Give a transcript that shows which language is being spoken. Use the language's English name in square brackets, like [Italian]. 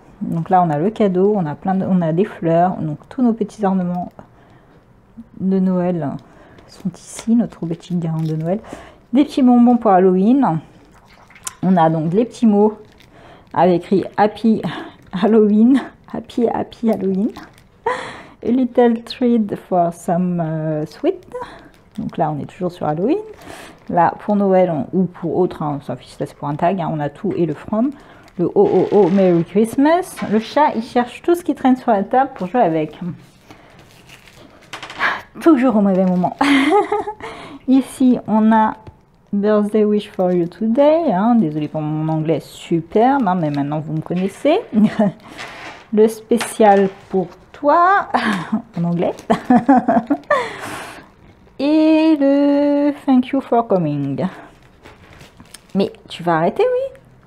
[French] Donc là on a le cadeau, on a des fleurs, donc tous nos petits ornements de Noël sont ici, notre petite guirlande de Noël. Des petits bonbons pour Halloween. On a donc les petits mots avec écrit [English] Happy Halloween. Happy Halloween. A little treat for some sweet. [French] Donc là, on est toujours sur Halloween. Là, pour Noël ou pour autre, hein, ça c'est pour un tag, hein, on a tout et le from. Le oh oh oh [English] Merry Christmas. [French] Le chat, il cherche tout ce qui traîne sur la table pour jouer avec. Toujours au mauvais moment. Ici, on a [English] Birthday Wish for You Today. [French] Hein, désolé pour mon anglais superbe, hein, mais maintenant vous me connaissez. Le spécial pour toi, en anglais. Et le [English] Thank You for Coming. [French] Mais tu vas arrêter, oui?